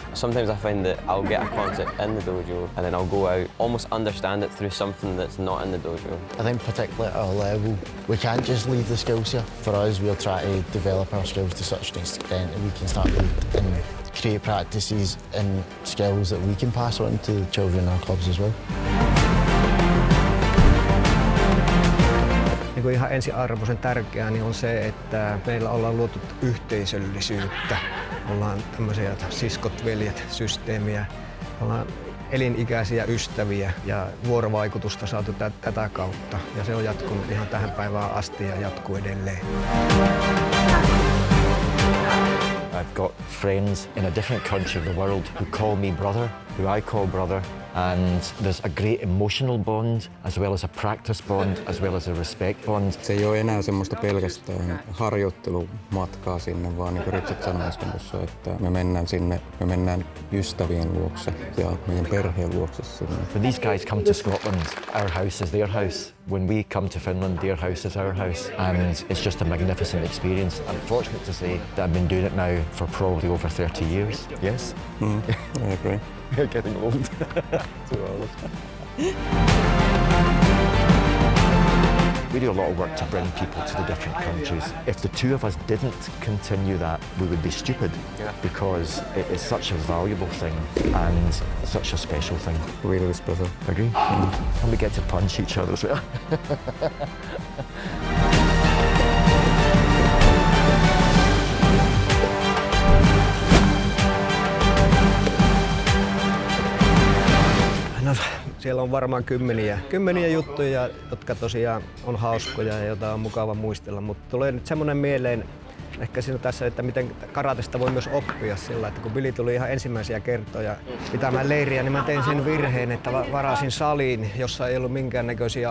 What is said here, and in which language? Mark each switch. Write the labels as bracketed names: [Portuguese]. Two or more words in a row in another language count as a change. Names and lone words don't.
[English] Sometimes I find that I'll get a concept in the dojo and then I'll go out, almost understand it through something that's not in the dojo. I think particularly at our level, we can't just leave the skills here. For us, we'll try to develop our skills to such an extent that we can start to create practices and skills that we can pass on to children in our clubs as well. [Finnish] niin kuin ihan ensiarvoisen tärkeää niin on se, että meillä ollaan luotu yhteisöllisyyttä. Ollaan tämmöisiä siskot, veljet, systeemiä. Ollaan elinikäisiä ystäviä ja vuorovaikutusta saatu tätä kautta. Ja se on jatkunut ihan tähän päivään asti ja jatkuu edelleen. [English] I've got friends in a different country of the world who call me brother, who I call brother, and there's a great emotional bond as well as a practice bond as well as a respect bond. [Finnish] Se ei ole enää semmoista pelkästään harjoittelumatkaa sinne, vaan niin kuin Richard sanoi äsken tuossa, että me mennään sinne, me mennään ystävien luokse ja meidän perheen luokse sinne. [English] When these guys come to Scotland, our house is their house. When we come to Finland, their house is our house. And it's just a magnificent experience. I'm fortunate to say that I've been doing it now for probably over 30 years. Yes? I agree. We're getting old. Too old. We do a lot of work to bring people to the different countries. If the two of us didn't continue that, we would be stupid because it is such a valuable thing and such a special thing. Really special. Agree? And we get to punch each other as well. [Finnish] No, siellä on varmaan kymmeniä juttuja, jotka tosiaan on hauskoja ja joita on mukava muistella, mutta tulee nyt semmoinen mieleen ehkä siinä tässä, että miten karatesta voi myös oppia sillä, että kun Billy tuli ihan ensimmäisiä kertoja pitämään leiriä, niin mä tein sen virheen, että varasin saliin, jossa ei ollut minkäännäköisiä.